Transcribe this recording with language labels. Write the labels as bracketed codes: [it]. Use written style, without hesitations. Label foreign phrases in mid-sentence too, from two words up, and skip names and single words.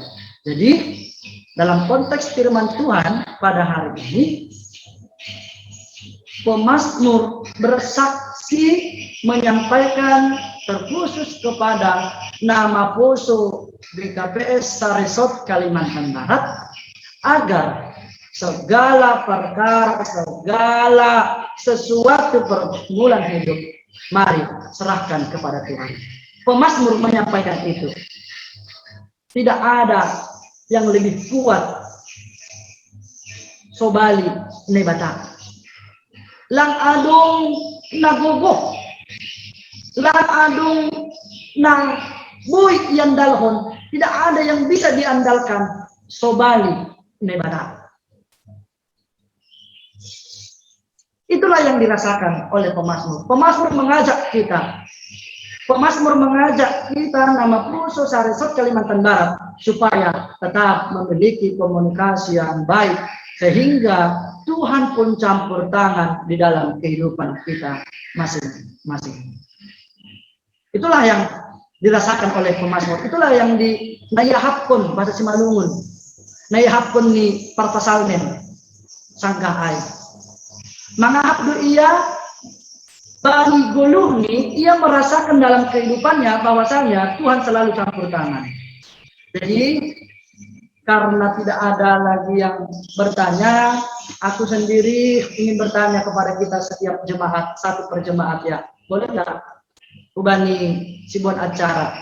[id] Jadi dalam konteks firman Tuhan pada hari ini, pemazmur bersaksi menyampaikan terkhusus kepada nama Poso GKPS Saresot Kalimantan Barat, agar segala perkara, segala sesuatu pergumulan hidup, mari serahkan kepada Tuhan. Pemazmur menyampaikan itu. Tidak ada yang lebih kuat [bts] sobali nebata. Lang adong nagogo. Lang adong na buik yang dalhon. [id] Tidak ada yang bisa diandalkan [bts] sobali nebata. [id] Itulah yang dirasakan oleh pemazmur. Pemazmur mengajak kita. Pemazmur mengajak kita nama Poso Saresot Kalimantan Barat supaya tetap memiliki komunikasi yang baik sehingga Tuhan pun campur tangan di dalam kehidupan kita masing-masing. Itulah yang dirasakan oleh pemazmur. Itulah yang di nayahapkon bahasa Simalungun. [bts] Nayahapkon ni parpasalmen sangkahay. Mangahapdo ia bagi guluni, [id] ia merasakan dalam kehidupannya bahwasanya Tuhan selalu campur tangan. Jadi karena tidak ada lagi yang bertanya, aku sendiri ingin bertanya kepada kita setiap jemaat, satu per jemaat ya. Boleh nggak? [bts] Ubani sibuan [id] acara.